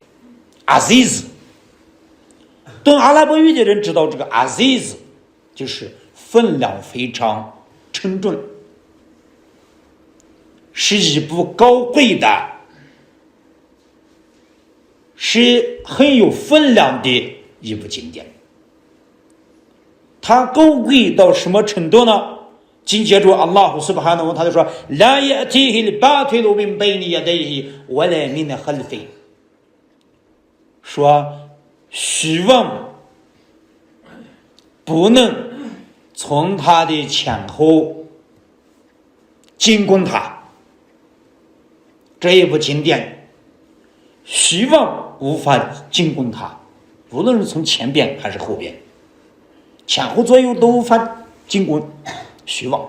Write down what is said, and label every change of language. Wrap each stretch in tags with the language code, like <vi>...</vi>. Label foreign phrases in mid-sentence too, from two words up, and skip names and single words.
<zh>阿兹，懂阿拉伯语的人知道，这个阿兹就是分量非常沉重，是一部高贵的，是很有分量的一部经典。它高贵到什么程度呢？紧接着</zh> <ar>الله سبحانه وتعالى</ar> <zh>说：</zh> <ar>“لا يأتيه الباطل من بين يديه ولا من خلفه.”</ar> <zh>说虚妄不能从他的前后进攻他。这一部经典，虚妄无法进攻他，无论是从前边还是后边，前后左右都无法进攻虚妄。</zh>